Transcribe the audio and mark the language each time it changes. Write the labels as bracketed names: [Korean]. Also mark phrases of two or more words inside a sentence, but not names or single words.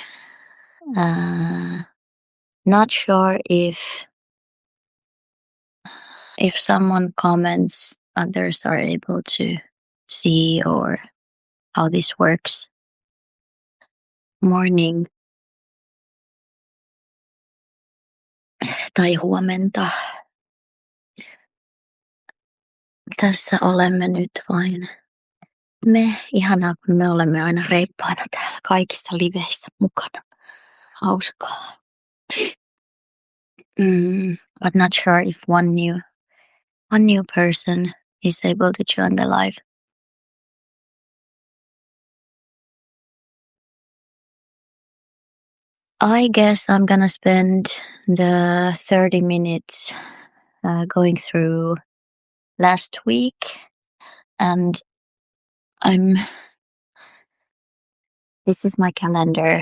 [English] Not sure if someone comments, others are able to see or how this works. [Finnish] Morning tai huomenta. Tässä olemme nyt vain me. Ihanaa, kun me olemme aina reippaina täällä kaikissa liveissä mukana. Hauskaa. [English] But not sure if one new person is able to join the live. I guess I'm gonna spend the 30 minutes going through last week, and this is my calendar.